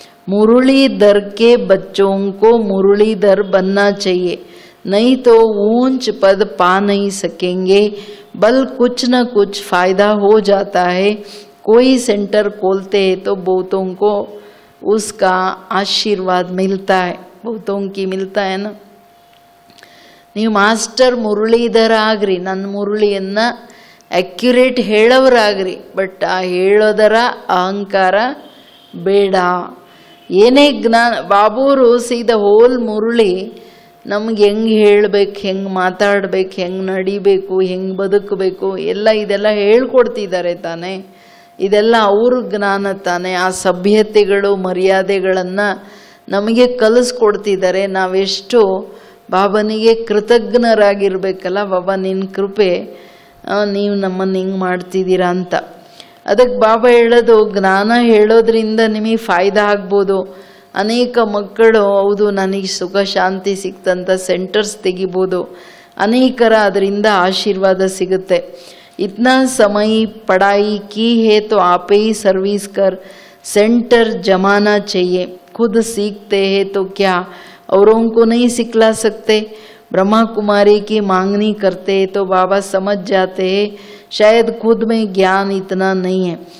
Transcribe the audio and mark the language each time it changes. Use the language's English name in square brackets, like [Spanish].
[Hindi] मुरलीधर के बच्चों को मुरलीधर बनना चाहिए, नहीं तो ऊंच पद पा नहीं सकेंगे, बल कुछ न कुछ फायदा हो जाता है। कोई सेंटर खोलते हैं तो बहुतों को उसका आशीर्वाद मिलता है, बहुतों की मिलता है ना। [Kannada] ನೀವು ಮಾಸ್ಟರ್ ಮುರಳೀಧರ ಆಗ್ರಿ, ನನ್ನ ಮುರಳಿಯನ್ನು ಅಕ್ಯುರೇಟ್ ಹೇಳೋರಾಗ್ರಿ, ಬಟ್ ಆ ಹೇಳೋದರ ಅಹಂಕಾರ ಬೇಡ. ಏನೇ ಜ್ಞಾನ ಬಾಬೂರು ಸೀದಾ ಹೋಲ್ ಮುರಳಿ ನಮ್ಗೆ ಹೆಂಗೆ ಹೇಳಬೇಕು, ಹೆಂಗೆ ಮಾತಾಡಬೇಕು, ಹೆಂಗೆ ನಡಿಬೇಕು, ಹೆಂಗೆ ಬದುಕಬೇಕು ಇದೆಲ್ಲ ಹೇಳ್ಕೊಡ್ತಿದ್ದಾರೆ ತಾನೆ. ಇದೆಲ್ಲ ಅವ್ರ ಜ್ಞಾನ ತಾನೆ. ಆ ಸಭ್ಯತೆಗಳು ಮರ್ಯಾದೆಗಳನ್ನು ನಮಗೆ ಕಲಿಸ್ಕೊಡ್ತಿದ್ದಾರೆ. ನಾವೆಷ್ಟು ಬಾಬನಿಗೆ ಕೃತಜ್ಞರಾಗಿರ್ಬೇಕಲ್ಲ, ಬಾಬಾ ನಿನ್ನ ಕೃಪೆ, ನೀವು ನಮ್ಮನ್ನು ಹಿಂಗೆ ಮಾಡ್ತಿದ್ದೀರಾ ಅಂತ. ಅದಕ್ಕೆ ಬಾಬಾ ಹೇಳೋದು, ಜ್ಞಾನ ಹೇಳೋದ್ರಿಂದ ನಿಮಗೆ ಫಾಯ್ದಾ ಆಗ್ಬೋದು. ಅನೇಕ ಮಕ್ಕಳು ಹೌದು ನನಗೆ ಸುಖ ಶಾಂತಿ ಸಿಕ್ತಂತ ಸೆಂಟರ್ಸ್ ತೆಗಿಬೋದು, ಅನೇಕರ ಅದರಿಂದ ಆಶೀರ್ವಾದ ಸಿಗುತ್ತೆ. [Hindi] इतना समय पढ़ाई की है तो आप ही सर्विस कर सेंटर जमाना चाहिए. खुद सीखते हैं तो क्या औरों को नहीं सिखला सकते. ब्रह्मा कुमारी की मांगनी करते हैं तो बाबा समझ जाते हैं शायद खुद में ज्ञान इतना नहीं है.